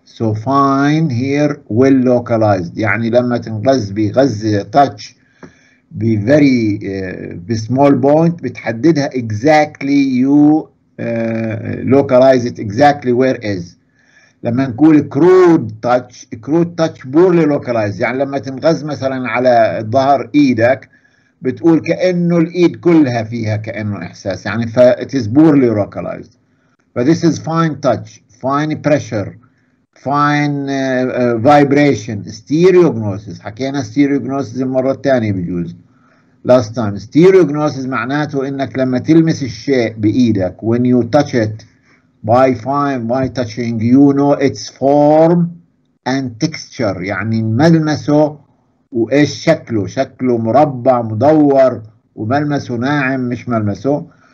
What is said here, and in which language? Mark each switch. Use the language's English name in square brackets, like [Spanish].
[English] So fine here well localized. [Arabic] يعني لما تنغز بغز [English] touch very small point بتحددها exactly you localize it exactly where is. [Arabic] لما نقول [English] crude touch poorly localized. [Arabic] يعني لما تنغز مثلا على ظهر ايدك بتقول كأنه الإيد كلها فيها كأنه إحساس، يعني [English] it is poorly localized. But this is fine touch, fine pressure, fine vibration, stereognosis. [Arabic] حكينا stereognosis المرة الثانية بجوز [English] last time. Stereognosis [Arabic] معناته إنك لما تلمس الشيء بإيدك [English] when you touch it by touching you know its form and texture. [Arabic] يعني ملمسه وايش شكله مربع مدور وملمسه ناعم مش ملمسه.